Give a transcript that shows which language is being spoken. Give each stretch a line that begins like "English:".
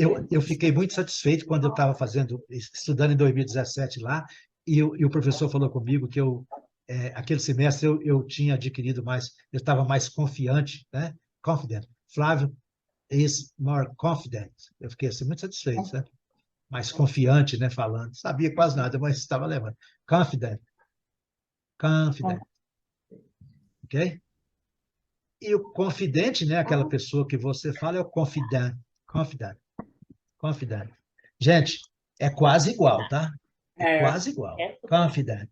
Portuguese: Eu fiquei muito satisfeito quando eu estava estudando em 2017 lá, e o professor falou comigo que aquele semestre eu tinha adquirido mais, eu estava mais confiante, né?
English: Confident. Flávio is more confident.
Portuguese: Eu fiquei assim, muito satisfeito, né? Mais confiante, né? Falando. Sabia quase nada, mas estava levando. Confident. Ok? E o confidente, né? Aquela pessoa que você fala é o confident. Confident. Gente, é quase igual, tá? É quase igual. Confident.